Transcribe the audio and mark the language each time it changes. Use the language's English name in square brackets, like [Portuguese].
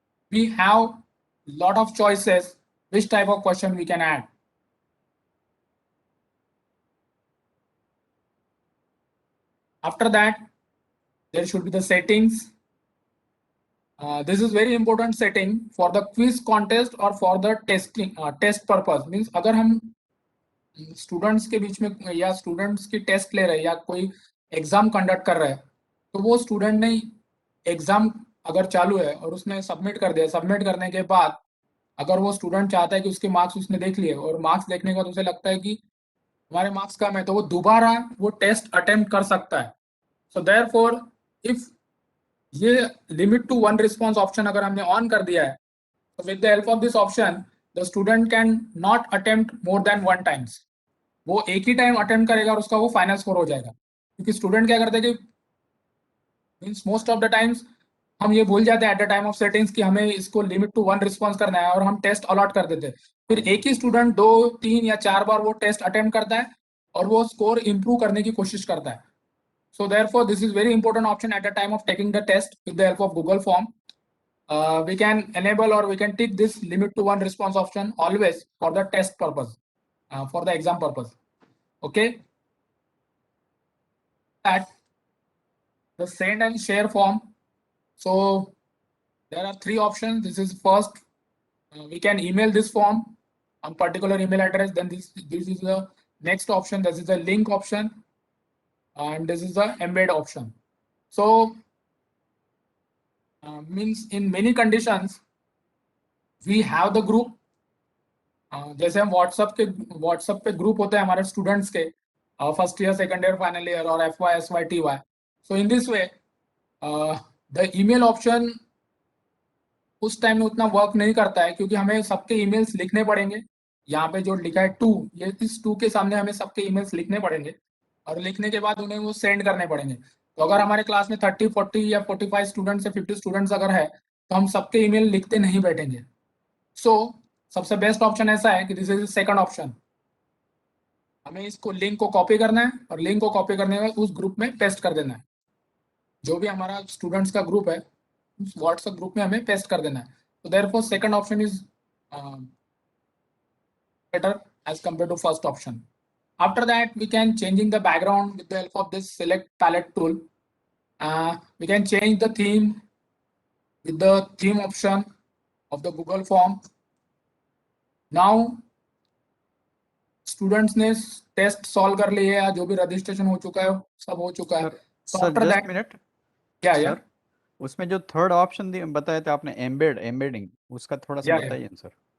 [English] We have lot of choices which type of question we can add. After that, there should be the settings. This is very important setting for the quiz contest or for the testing test purpose. [Hindi] Means अगर हम students के बीच में या students की test ले रहे हैं या कोई एग्जाम कंडक्ट कर रहा है, तो वो स्टूडेंट ने एग्जाम अगर चालू है और उसने सबमिट कर दिया, सबमिट करने के बाद अगर वो स्टूडेंट चाहता है कि उसके मार्क्स उसने देख लिए और मार्क्स देखने के बाद उसे लगता है कि हमारे मार्क्स कम है, तो वो दोबारा वो टेस्ट अटेम्प्ट कर सकता है. [English] so therefore if ये limit to one response option [Hindi] अगर हमने ऑन कर दिया है, तो [English] With the help of this option the student can not attempt more than one times. [Hindi] वो एक ही टाइम अटेम्प्ट करेगा और उसका वो फाइनल स्कोर हो जाएगा. क्योंकि स्टूडेंट क्या करते हैं कि [English] means most of the times [Hindi] हम ये भूल जाते हैं [English] at the time of settings [Hindi] कि हमें इसको लिमिट टू वन रिस्पॉन्स करना है और हम टेस्ट अलॉट कर देते हैं. फिर एक ही स्टूडेंट 2, 3 या 4 बार वो टेस्ट अटेम्प्ट करता है और वो स्कोर इंप्रूव करने की कोशिश करता है. [English] So therefore, this is very important option at the time of taking the test with the help of Google Form. We can enable or we can tick this limit to one response option always for the test purpose, for the exam purpose. Okay. At the send and share form. So there are 3 options. This is first, we can email this form on particular email address. Then this is the next option. This is the link option. And this is the embed option. So means in many conditions we have the group. [Hindi] जैसे हम WhatsApp पे group होते हैं हमारे students के first year, second year, final year और FY, SY, TY. [English] so in this way the email option [Hindi] उस time में उतना वर्क नहीं करता है क्योंकि हमें सबके ईमेल्स लिखने पड़ेंगे. यहाँ पे जो लिखा है 2, ये इस 2 के सामने हमें सबके ईमेल्स लिखने पड़ेंगे और लिखने के बाद उन्हें वो सेंड करने पड़ेंगे. तो अगर हमारे क्लास में 30, 40 या 45 स्टूडेंट्स या 50 स्टूडेंट्स अगर है तो हम सबके ईमेल लिखते नहीं बैठेंगे. सो सबसे बेस्ट ऑप्शन ऐसा है कि [English] This is second option. [Hindi] हमें इसको लिंक को कॉपी करना है और लिंक को कॉपी करने के बाद उस ग्रुप में पेस्ट कर देना है. जो भी हमारा स्टूडेंट्स का ग्रुप है उस व्हाट्सएप ग्रुप में हमें पेस्ट कर देना है. [English] तो therefore second option is better as compare to first option. After that, we can changing the background with the help of this select palette tool. We can change the theme with the theme option of the Google form. [Hindi] Now, students ने test solve कर लिए या जो भी registration हो चुका है सब हो चुका है. Sir just minute. क्या सर उसमें जो थर्ड ऑप्शन बताया था आपने एम्बेडिंग, उसका थोड़ा सा बताइए सर.